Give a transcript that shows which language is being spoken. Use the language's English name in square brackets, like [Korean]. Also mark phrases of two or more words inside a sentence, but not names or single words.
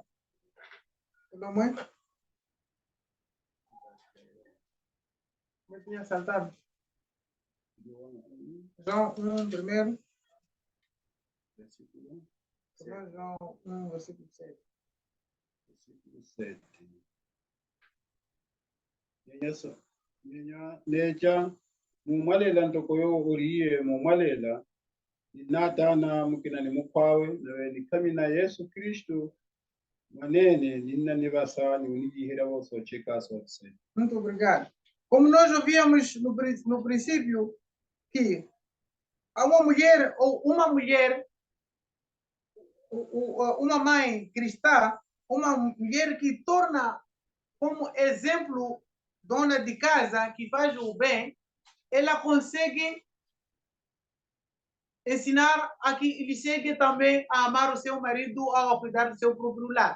[Portuguese] Tudo bem? Eu tinha saltado. João 1, primeiro. João 1, versículo 7. Versículo 7. [Makhuwa] Necha mumalela ntokoyo uriye mumalela natana mukinani mukwawe nawe kamina Yesu Kristo manene ninna nibasa ni unijihira bose ocheka sotse. [Portuguese] Muito obrigado. Como nós ouvíamos no princípio que uma mulher uma mãe cristã, uma mulher que torna como exemplo dona de casa, que faz o bem, ela consegue ensinar a que ele segue também a amar o seu marido, a cuidar do seu próprio lar.